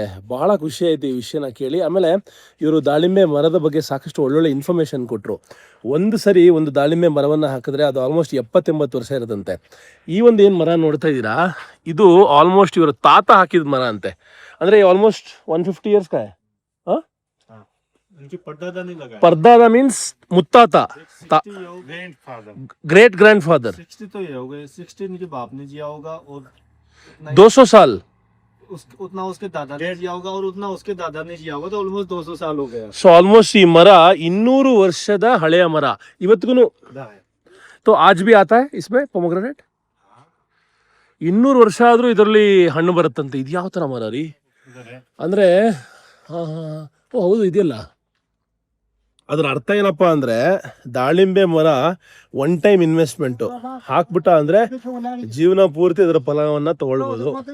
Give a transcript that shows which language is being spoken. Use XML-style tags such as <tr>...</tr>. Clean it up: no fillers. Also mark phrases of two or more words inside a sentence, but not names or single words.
<kn>ಭಾಳ ಖುಷಿ ಆಯಿತು ಈ ವಿಷಯನ ಕೇಳಿ. ಆಮೇಲೆ ಇವರು ದಾಳಿಂಬೆ ಮರದ ಬಗ್ಗೆ ಸಾಕಷ್ಟು ಒಳ್ಳೊಳ್ಳೆ ಇನ್ಫಾರ್ಮೇಷನ್ ಕೊಟ್ಟರು. ಒಂದು ಸರಿ ಒಂದು ದಾಳಿಂಬೆ ಮರವನ್ನು ಹಾಕಿದ್ರೆ ಅದು ಆಲ್ಮೋಸ್ಟ್ 70-80 ವರ್ಷ ಇರೋದಂತೆ. ಈ ಒಂದು ಏನು ಮರ ನೋಡ್ತಾ ಇದ್ದೀರಾ, ಇದು ಆಲ್ಮೋಸ್ಟ್ ಇವರ ತಾತ ಹಾಕಿದ ಮರ ಅಂತೆ.</kn> <hi>ಅಂದರೆ ಆಲ್ಮೋಸ್ಟ್ 150 years का है. परदादा मीन्स मुत्ताता,</hi> <en>great grand father.</en> <hi>60 तो ये हो गए, 60 इनके बाप ने जिया होगा और 200 साल उतना उसके दादा ने जिया होगा और उतना उसके दादा ने जिया होगा, तो ऑलमोस्ट 200 साल हो गया.</hi> <en>so almost</en> <kn>ಈ ಮರ 200 ವರ್ಷದ ಹಳೆಯ ಮರ ಇವತ್ತಿಗೂ.</kn> <hi>तो आज भी आता है इसमें पोमोग्रेनेट.</hi> <kn>200 ವರ್ಷ ಆದರೂ ಇದರಲ್ಲಿ ಹಣ್ಣು ಬರುತ್ತಂತೆ. ಇದು ಯಾವ ಥರ ಮರ ರೀ ಅಂದರೆ? ಓ ಹೌದು, ಇದೆಯಲ್ಲ. ಅದರ ಅರ್ಥ ಏನಪ್ಪ ಅಂದರೆ, ದಾಳಿಂಬೆ ಮರ</kn> <en>one time investment</en> <kn>ಹಾಕ್ಬಿಟ್ಟ ಅಂದರೆ ಜೀವನ ಪೂರ್ತಿ ಅದರ ಫಲವನ್ನು ತಗೊಳ್ಬೋದು.</kn>